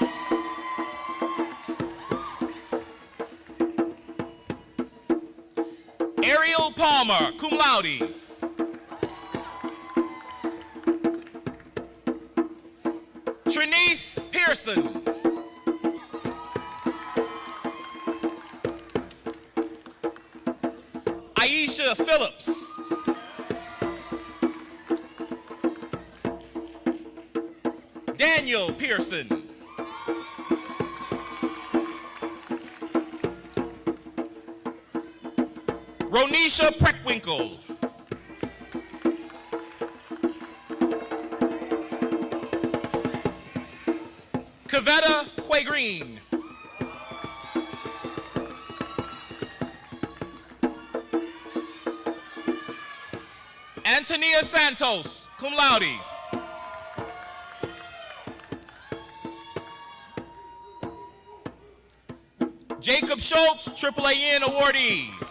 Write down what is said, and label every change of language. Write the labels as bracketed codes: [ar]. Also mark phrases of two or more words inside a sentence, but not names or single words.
[en] Ariel Palmer, [la] cum laude. [en] Trinice Pearson. Aisha Phillips. Daniel Pearson. Ronisha Preckwinkle. Kavetta Quay-Green. Antonia Santos, [la] cum laude. [en] Jacob Schultz, AAAN awardee.